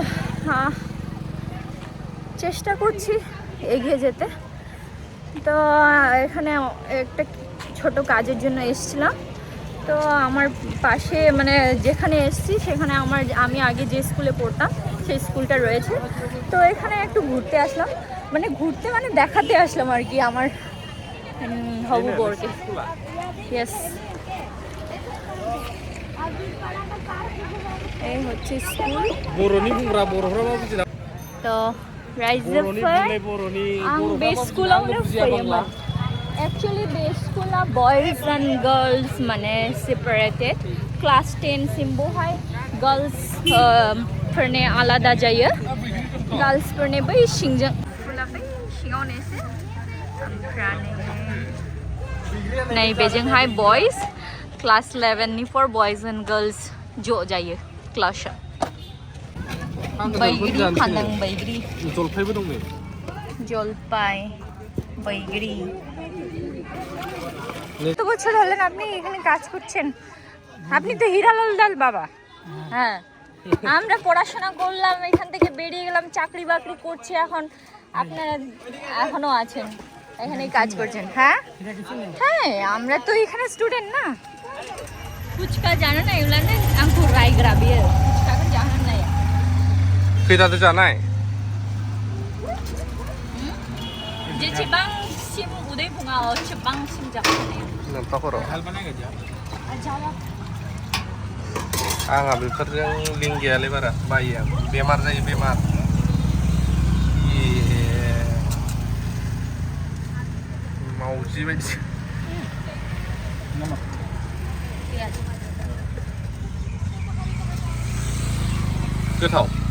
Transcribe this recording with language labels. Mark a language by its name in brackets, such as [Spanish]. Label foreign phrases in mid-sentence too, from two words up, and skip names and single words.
[Bangla] চেষ্টা করছি এগিয়ে যেতে তো এখানে একটা ছোট কাজের জন্য এসেছিলাম তো আমার পাশে মানে যেখানে এসেছি সেখানে আমি আগে যে স্কুলে পড়তাম সেই স্কুলটা রয়েছে তো এখানে একটু ঘুরতে আসলাম মানে দেখাতে আসলাম আর কি আমার হবু বরকে ইয়েস এই হচ্ছে স্কুল [Bodo] बर'नि बुंग्रा बर'फ्रा मा बुजिना तो रायजोफोर आं बे स्कुलावनो फैयोमोन एक्चुअली बे स्कुला [English] boys and girls [Bodo] माने [English] separated class 10 [Bodo] सिम बहाय गर्ल्स फोरने आलादा जायो गर्ल्स फोरने बै सिंजों स्कुला बै सिङावनो एसे ओमफ्राय नै बेजोंहाय बॉयज क्लास 11 नि फर [English] boys and girls [Bodo] ज' जायो क्लासआ बैग्रि फानदों बैग्रि जलफायबो दं नै [Bangla] জলপাই बैग्रि কত বছর হলেন আপনি এখানে কাজ করছেন আপনি তো হীরালাল দাল বাবা হ্যাঁ আমরা পড়াশোনা করলাম এখান থেকে বেরিয়ে গেলাম চাকরি বাকরি করছি এখন আপনারা এখনো আছেন এখানেই কাজ করছেন হ্যাঁ হ্যাঁ আমরা তো এখানে স্টুডেন্ট না পুচকা জানো না এগুলানে [Bodo] आंखौ रायग्रा बियो पुचकाखौ जाहोनो नाया खैदाथो जानाय जेसेबांसिम उदै बुङा एसेबांसिम जाखानाय नोंफा खर' आंहा बेफोरजों लिंक गैयालै बारा बायो आं बेमार जायो बेमार मावजि बायदि गोथाव